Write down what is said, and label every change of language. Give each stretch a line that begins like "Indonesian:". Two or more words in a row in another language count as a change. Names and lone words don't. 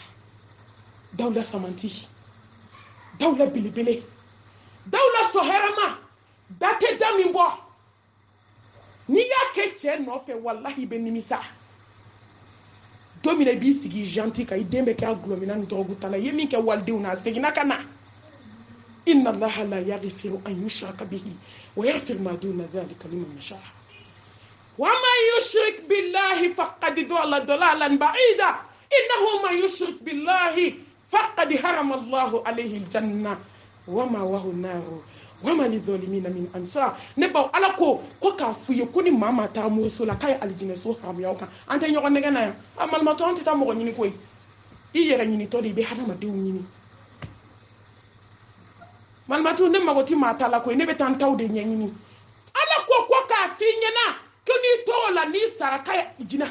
Bambara: dawula samanti dawula belebele dawula sɔhɛrɛma da tɛ da min bɔ n'i y'a kɛ cɛ nɔfɛ wallahi bɛ nimisa don min na i b'i sigi janti kan i den bɛ kɛ a gulɔmina ni dɔgɔku ta la i ye min kɛ walidenw na a seginna ka na
Arabic: إن الله لا يغفر أن يشرك به ويغفر ما دون ذلك لمن يشاء ومن يشرك بالله فقد ضل ضلالا بعيدا إنه من يشرك بالله فقد حرم الله عليه الجنة ومأواه النار وما للظالمين من أنصار
Bambara: ne baw ala ko k'a f'u ye ko ni maa taara moriso la k'a ye alijinɛso haramuya kan an tɛ ɲɔgɔn nɛgɛ na yan a malimatɔ an tɛ taa mɔgɔ ɲini koyi i yɛrɛ ɲinitɔ de i bɛ hadamadenw ɲini malimatu ne mago tɛ maa ta la koyi ne bɛ taa n taw de ɲɛɲini ala ko k'a f'i ɲɛna ko n'i tɔgɔ la n'i sara k'a ye alijinɛ